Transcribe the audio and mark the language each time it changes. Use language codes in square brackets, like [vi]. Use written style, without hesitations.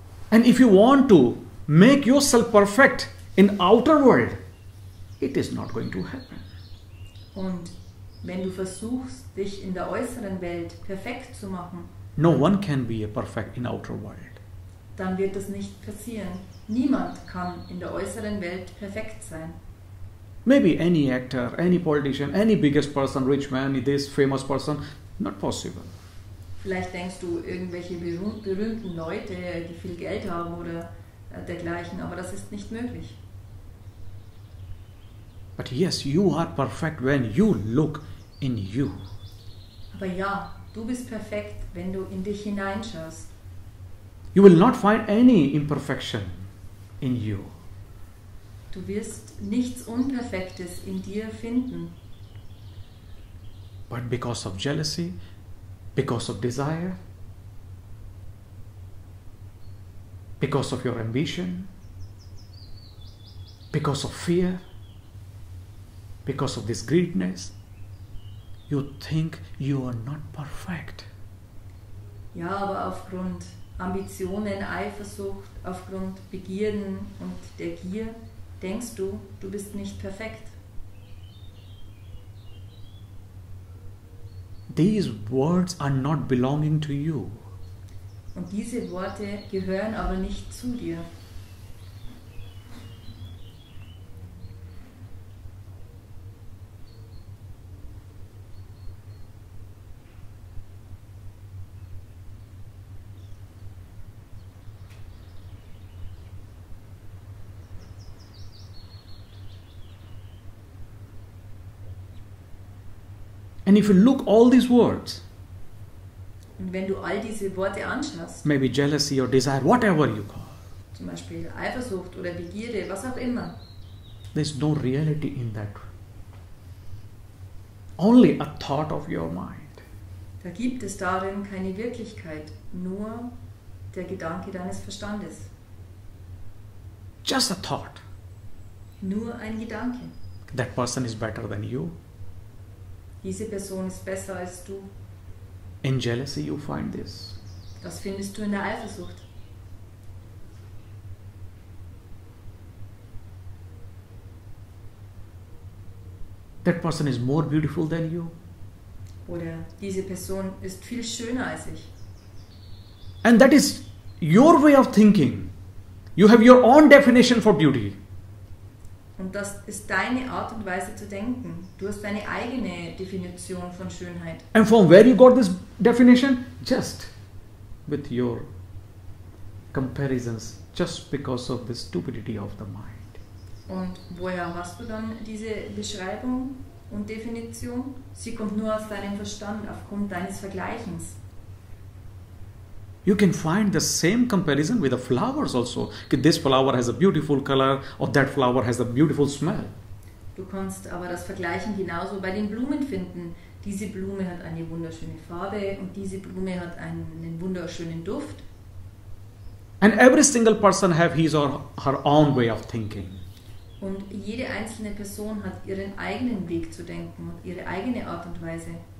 [en] And if you want to make yourself perfect in outer world, it is not going to happen. [de] Und wenn du versuchst, dich in der äußeren Welt perfekt zu machen, [en] No one can be perfect in outer world. [de] dann wird das nicht passieren. Niemand kann in der äußeren Welt perfekt sein. [en] Maybe any actor, any politician, any biggest person, rich man, this famous person, not possible. [de] Vielleicht denkst du irgendwelche berühmten Leute, die viel Geld haben oder dergleichen, aber das ist nicht möglich. [en] But yes, you are perfect when you look in you. [de] Aber ja, du bist perfekt, wenn du in dich hineinschaust. [en] You will not find any imperfection in you. [de] Du wirst nichts Unperfektes in dir finden. [en] But because of jealousy, because of desire, because of your ambition, because of fear, because of this greediness, you think you are not perfect. [de] Ja, aber aufgrund Ambitionen, Eifersucht, aufgrund Begierden und der Gier denkst du, du bist nicht perfekt. [en] These words are not belonging to you. [de] Und diese Worte gehören aber nicht zu dir. [en] And if you look all these words, [de] Und wenn du all diese Worte anschaust, [en] maybe jealousy or desire, whatever you call, [de] zum Beispiel Eifersucht oder Begierde, was auch immer, [en] there's no reality in that. Only a thought of your mind. [de] Da gibt es darin keine Wirklichkeit, nur der Gedanke deines Verstandes. [en] Just a thought. [de] Nur ein Gedanke. [en] That person is better than you. [de] Diese Person ist besser als du. [en] In jealousy you find this. [de] Das findest du in der Eifersucht. [en] That person is more beautiful than you. [de] Oder diese Person ist viel schöner als ich. [en] And that is your way of thinking. You have your own definition for beauty. [de] Und das ist deine Art und Weise zu denken. Du hast deine eigene Definition von Schönheit. [en] And from where you got this definition? Just with your comparisons, just because of the stupidity of the mind. [de] Und woher hast du dann diese Beschreibung und Definition? Sie kommt nur aus deinem Verstand, aufgrund deines Vergleichens. [en] You can find the same comparison with the flowers also. This flower has a beautiful color or that flower has a beautiful smell. [de] Du kannst aber das Vergleichen genauso bei den Blumen finden. Diese Blume hat eine wunderschöne Farbe und diese Blume hat einen wunderschönen Duft. [en] And every single person have his or her own way of thinking. [de] Und jede einzelne Person hat ihren eigenen Weg zu denken und ihre eigene Art und Weise.